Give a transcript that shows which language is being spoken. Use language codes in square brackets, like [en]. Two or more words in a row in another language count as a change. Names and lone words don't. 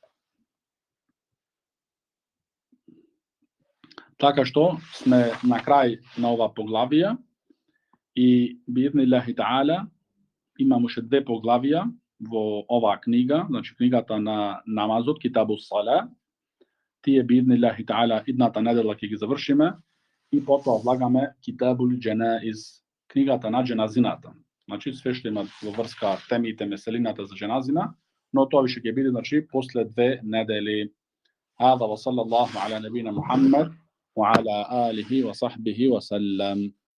[mk] Така што сме на крај на ова поглавија и [ar] بإذن الله تعالى [mk] имаме уште две поглавија во оваа книга, значи книгата на намазот, Китабу Сала. Тие [ar] بإذن الله تعالى [mk] идната недела ќе ги завршиме и потоа влагаме Китабул Џенаиз, книгата на џеназината. Значи све што има во врска темите меселината за џеназина, но тоа више ќе биде значи после две недели. [ar] هذا وصلى الله على نبينا محمد وعلى آله وصحبه وسلم.